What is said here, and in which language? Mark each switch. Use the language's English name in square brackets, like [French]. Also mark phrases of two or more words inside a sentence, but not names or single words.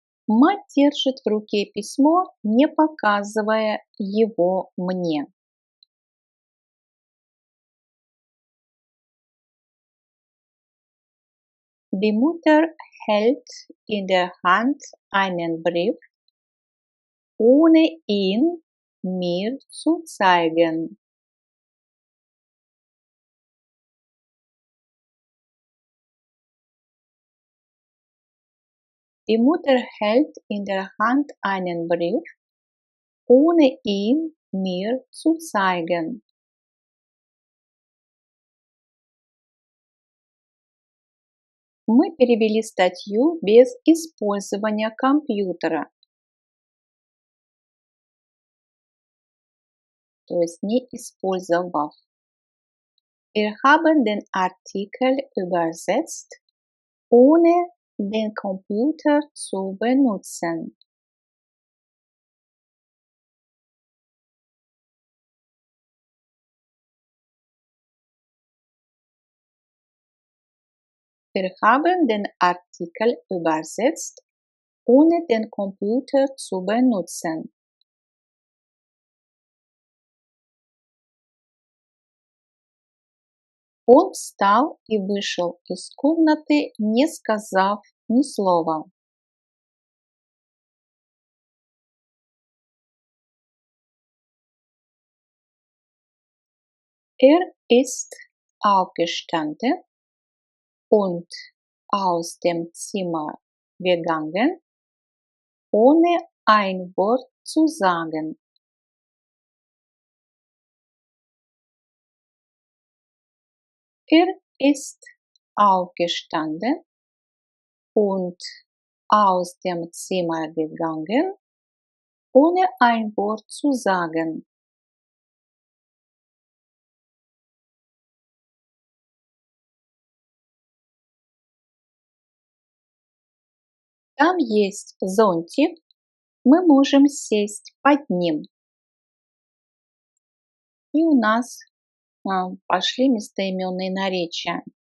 [Russian] Мать держит в руке письмо, не показывая его мне. [German] Die Mutter hält in der Hand einen Brief, ohne ihn mir zu zeigen. Die Mutter hält in der Hand einen Brief, ohne ihn mir zu zeigen. [Russian] Мы перевели статью без использования компьютера, то есть не использовав. [German] Wir haben den Artikel übersetzt, ohne den Computer zu benutzen. Wir haben den Artikel übersetzt, ohne den Computer zu benutzen. [Russian] Он встал и вышел из комнаты, не сказав ни слова. [German] Er ist aufgestanden und aus dem Zimmer gegangen, ohne ein Wort zu sagen. Er ist aufgestanden und aus dem Zimmer gegangen, ohne ein Wort zu sagen. [Russian] Там есть зонтик, мы можем сесть под ним. И у нас пошли местоименные наречия.